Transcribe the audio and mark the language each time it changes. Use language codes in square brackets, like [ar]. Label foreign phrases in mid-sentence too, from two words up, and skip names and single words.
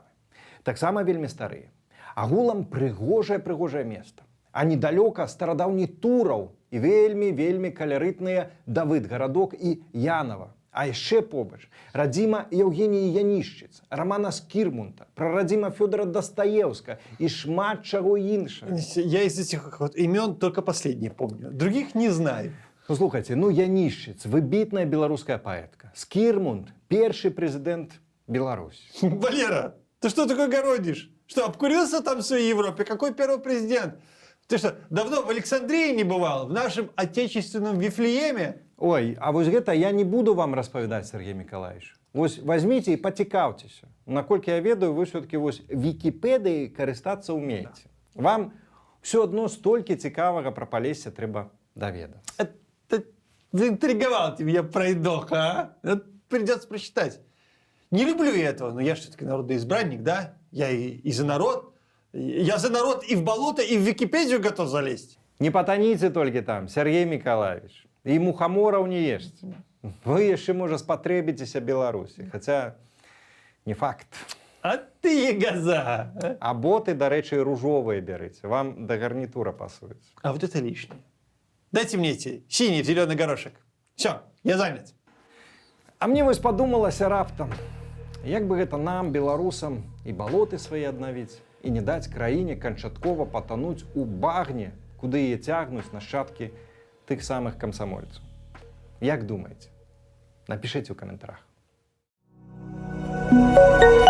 [be] Таксама вельмі старыя. Агулам прыгожае месца. А недалёка старадаўні Тураў і вельмі каларытныя Давыд-гарадок і Янава. А яшчэ побач радзіма Еўгеніі Янішчыц, Рамана Скірмунта, прарадзіма Фёдора Дастаеўска і шмат чаго іншага. [ru] Я из этих имен только последнее помню. Других не знаю. [be] Слухайте, Янішчыц, выбітная беларуская паэтка. Скірмунт, першы прэзідэнт Беларусі. Валера, [ru] ты что такое городишь? Что, обкурился там в своей Европе? Какой первый президент? Ты что, давно в Александрии не бывал? В нашем отечественном Вифлееме? Ой, [be] а вось гэта я не буду вам распавядаць, Сергей Миколаевич. Вось возьмите и поцікаўцеся. Наколькі я ведаю, вы все-таки вось Вікіпедыяй карыстацца умеете. Вам [ru] все одно [be] столькі цікавага про Полесье трэба даведацца. [ru] Заинтриговал ты меня, пройдоха, а? Это придется прочитать. Не люблю я этого, но я же все-таки народный избранник, да? Я и за народ. Я за народ и в болото, и в Википедию готов залезть. [be] Не потаніце толькі там, Сергей Миколаевич. І мухамораў не ешце. Вы яшчэ, можа, спатрэбіцеся Беларусі, хаця не факт. А ты ягоза. А? А боты, да рэчы, ружовыя бярыце, вам да гарнітура пасуюць. [ru] А вот это лишнее. Дайте мне эти синий зеленый горошек. Все, я занят. [be] А мне вось падумалася раптам, як бы гэта нам, беларусам, і балоты свае аднавіць, і не даць краіне канчаткова патануць у багне, куды яе цягнуць нашчадкі тых самых камсамольцаў. Як думаеце? Напішыце ў каментарах.